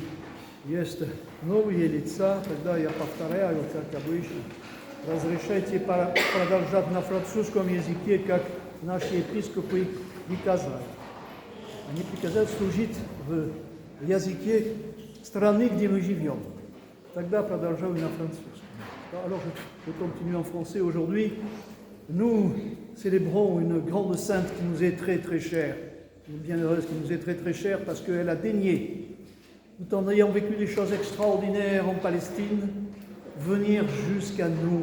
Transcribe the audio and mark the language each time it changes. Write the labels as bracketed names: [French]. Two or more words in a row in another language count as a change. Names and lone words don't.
[Russian] Есть новые лица, тогда я повторяю, как обычно. Разрешайте продолжать на французском языке, как наши епископы приказали. Они приказали служить в языке страны, где мы живем. Тогда продолжаю на французском. [French] Alors, je continue en français. Aujourd'hui, nous célébrons une grande sainte qui nous est très très chère. Une bienheureuse qui nous est très très chère parce qu'elle a daigné, tout en ayant vécu des choses extraordinaires en Palestine, venir jusqu'à nous.